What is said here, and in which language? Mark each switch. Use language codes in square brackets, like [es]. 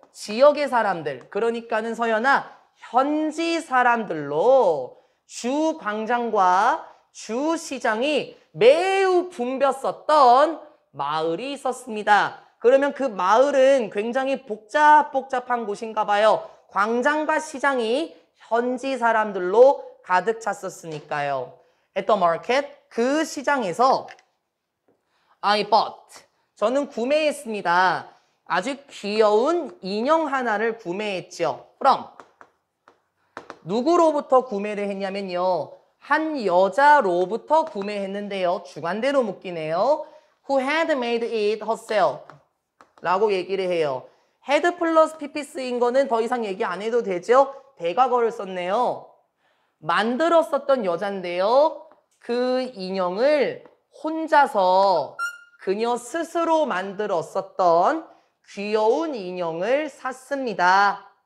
[ko] 지역의 사람들, 그러니까는 서연아 현지 사람들로 주 광장과 주 시장이 매우 붐볐었던 마을이 있었습니다. 그러면 그 마을은 굉장히 복잡한 곳인가 봐요. 광장과 시장이 현지 사람들로 가득 찼었으니까요. [en] At the market, [ko] 그 시장에서 [en] I bought, [ko] 저는 구매했습니다. 아주 귀여운 인형 하나를 구매했죠. From, 누구로부터 구매를 했냐면요. 한 여자로부터 구매했는데요. 주관대로 묶이네요. [en] Who had made it herself [ko] 라고 얘기를 해요. had 플러스 pp 쓰인 거는 더 이상 얘기 안 해도 되죠? 대과거를 썼네요. 만들었었던 여잔데요. 그 인형을 혼자서 그녀 스스로 만들었었던 귀여운 인형을 샀습니다.